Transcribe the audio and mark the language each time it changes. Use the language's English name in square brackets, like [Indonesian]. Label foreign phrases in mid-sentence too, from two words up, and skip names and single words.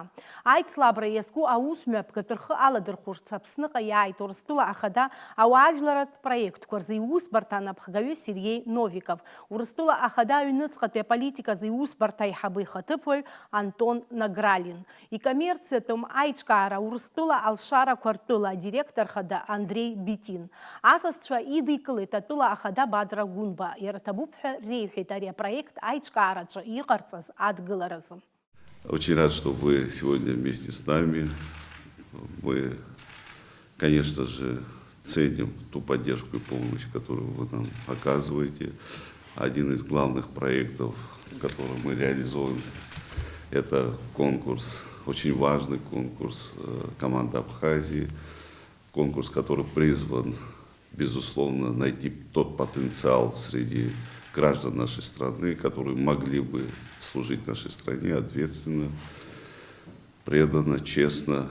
[Abkhazian] Аицлабра иазку аусмҩаԥгатә рхы аладырхәырц Аԥсныҟа иааит Урыстәыла ахада ауаажәларатә проектқәа рзы иусбарҭа анапхгаҩы Сергей Новиков, Урыстәыла ахада аҩныҵҟатәи аполитиказ иусбарҭа аиҳабы ихаҭыԥуаҩ Антон Награлин. Икоммерциатәым аиҿкаара Урыстәыла алшарақәа ртәыла адиректор хада Андрей Битин. Асасцәа идикылеит атәыла ахада Бадра Гәынба. Иара ҭабуп ҳәа реиҳәеит ари апроект аиҿкаараҿы иҟарҵаз адгыларазы. [Russian] Очень рад, что вы сегодня вместе с нами. Мы, конечно же, ценим ту поддержку и помощь, которую вы нам оказываете. Один из главных проектов, который мы реализуем, это конкурс, очень важный конкурс команды Абхазии, конкурс, который призван, безусловно, найти тот потенциал среди граждан нашей страны, которые могли бы служить нашей стране ответственно, преданно, честно.